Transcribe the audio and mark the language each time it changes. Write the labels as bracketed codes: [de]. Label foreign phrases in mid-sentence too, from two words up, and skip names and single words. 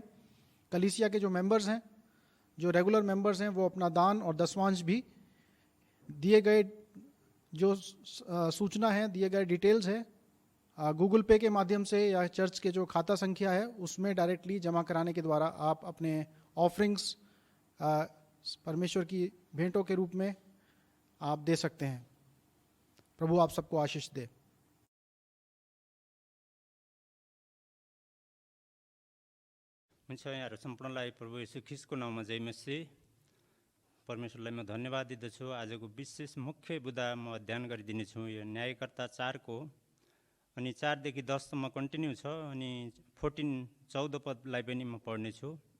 [hi] कलीसिया के जो मेंबर्स हैं, जो [en] regular members [hi] हैं, वो अपना दान और दशवांश भी दिए गए जो सूचना है, दिए गए डिटेल्स है, गूगल पे के माध्यम से या चर्च के जो खाता संख्या है उसमें डायरेक्टली जमा कराने के द्वारा आप अपने ऑफरिंग्स परमेश्वर की भेंटों के रूप में आप दे सकते हैं। प्रभु आप सबको आशीष दे। [ne] हुन्छ, यहाँहरू सम्पूर्णलाई प्रभु येशू ख्रीष्टको नाममा जय मसीह। परमेश्वरलाई म धन्यवाद दिँदछु। आजको विशेष मुख्य बुदा म अध्ययन गरिदिनेछु। यो न्यायकर्ता 4 को अनि 4 देखि 10 सम्म कन्टिन्यू छ, अनि 14 पदलाई पनि म पढ्नेछु।